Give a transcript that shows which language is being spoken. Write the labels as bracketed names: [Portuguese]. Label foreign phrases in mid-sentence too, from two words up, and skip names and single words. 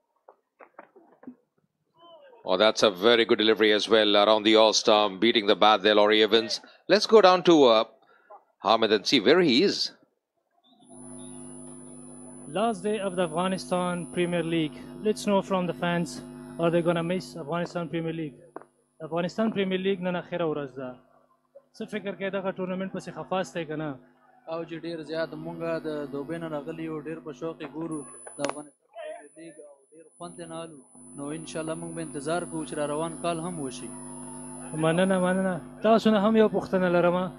[English] Oh, that's a very good delivery as well around the all-stump, beating the bat there, Laurie Evans. Let's go down to Hamid and see where he is. Last day of the Afghanistan Premier League. Let's know from the fans, are they going to miss Afghanistan Premier League? [Pashto] Afghanistan Premier League نن اخره ورځ ده. څه فکر کوي دغه ټورنمنت پسې خفاس دی که نه؟ او چې ډېر زیات مونږ د دوبۍ نه راغلي یو ډېر په شوق یې ګورو د افغانستان پریمیر لیګ او ډېر خوند یې نالو نو انشاءالله مونږ به انتظار کوو چې را روان کال هم وشي. مننه. تاسو نه هم یو پوښتنه لرم.